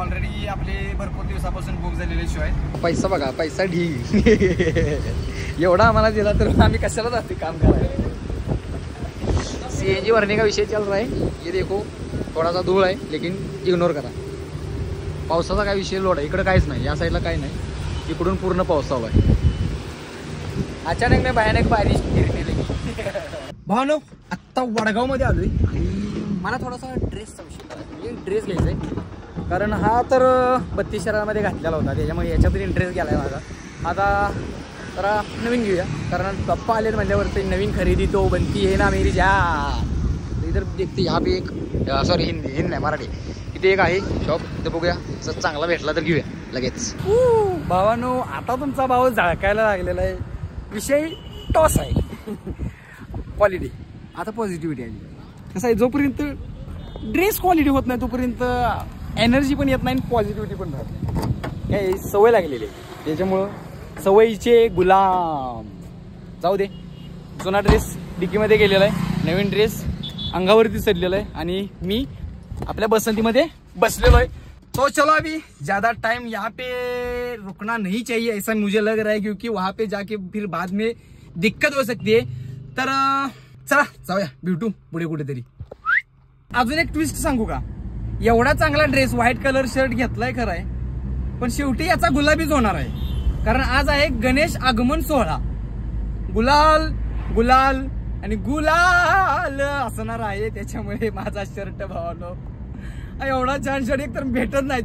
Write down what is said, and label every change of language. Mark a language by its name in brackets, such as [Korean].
[Marathi] Already आपले भरपूर दिवसापासून बुक झालेले शो आहेत। पैसा बघा, पैसा ढीग एवढा आम्हाला दिला तर आम्ही कशाला जाते काम करायला। [Hindi] सीएनजी भरने का विषय चल रहा है, ये देखो थोड़ा सा [Marathi] धूळ आहे, [Hindi] लेकिन [Marathi] इग्नोर करा। पावसाचा काय विषय लोड आहे, इकडे काहीच नाही, या साईडला काही नाही, इकडून पूर्ण पाऊस चालू आहे। [Hindi] अचानक मी भयानक बारिश गिरने लगी। [Marathi] भावनो, आत्ता वडगाव मध्ये आलोय आणि मला थोडासा ड्रेसचा विषय, म्हणजे ड्रेस घ्यायचा आहे, कारण हा तर 32 शहरामध्ये घातलेला होता, त्याच्यामुळे याच्यातून इंटरेस्ट गेलाय माझा। आता जरा नवीन घेऊया, कारण पप्पा आले म्हणल्यावरती नवीन खरेदी [Hindi] तो बनती है ना मेरी जान। इधर देखते यहाँ पे एक, [Marathi] सॉरी हिंदी नाही मराठी, इथे एक आहे शॉप, इथे बघूया, जर चांगला भेटला तर घेऊया लगेच। भावानो, आता तुमचा भाव झळकायला लागलेला आहे, विषय टॉस आहे। क्वालिटी, आता पॉझिटिव्हिटी आली। कसं आहे, जोपर्यंत ड्रेस क्वालिटी होत नाही तोपर्यंत एनर्जी पण येत नाही आणि पॉझिटिव्हिटी पण राहत नाही, काय सवय लागलेली आहे, त्याच्यामुळं सवयीचे गुलाम। जाऊ दे, जुना ड्रेस डिकीमध्ये गेलेला आहे, नवीन ड्रेस अंगावरती चढलेला आहे आणि मी आपल्या बसंतीमध्ये बसलेलो आहे। [Hindi] तो चलो अभी ज्यादा टाइम यहाँ पे रुकना नहीं चाहिए ऐसा मुझे लग रहा है, क्योंकि वहां पे जाके फिर बाद में दिक्कत हो सकती है। [Marathi] तर चला जाऊया, भेटू पुढे कुठेतरी. अजून एक ट्विस्ट सांगू का? एवढा चांगला ड्रेस, व्हाईट कलर शर्ट घेतलाय खराय, पण शेवटी याचा गुलाबीच होणार आहे. कारण आज आहे गणेश आगमन सोहळा. गुलाल गुलाल आणि गुलाल असणार आहे, त्याच्यामुळे माझा शर्ट भावानो एवढा छान शर्ट एक तर भेटत नाही.